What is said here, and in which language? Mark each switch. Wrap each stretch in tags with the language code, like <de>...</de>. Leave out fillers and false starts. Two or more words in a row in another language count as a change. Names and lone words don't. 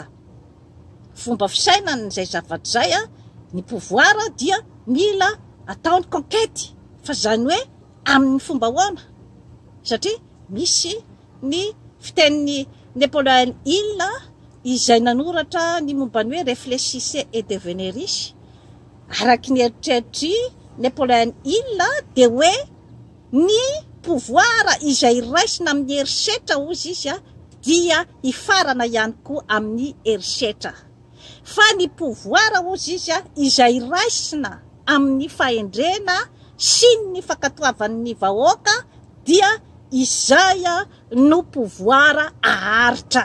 <mg>Fomba fisainan'izay zavatra zay ny pouvoir dia mila ataony conquête fa zany hoe amin'ny fomba hoana satria misy ny fitenin'ny Napoléon Hill izay nanoratra ny mombany hoe</mg> <fr>réfléchissez et devenez riche.</fr> <mg>Araky ny eritreritry Napoléon Hill de hoe ny pouvoir izay raisina amin'ny herisetra ozy izy dia hifarana ihany koa amin'ny herisetra. Fa ny pouvoir ozy izy izay raisina amin'ny fahendrena sy ny fankatoavan'ny vahoaka dia izay no pouvoir aharitra.</mg>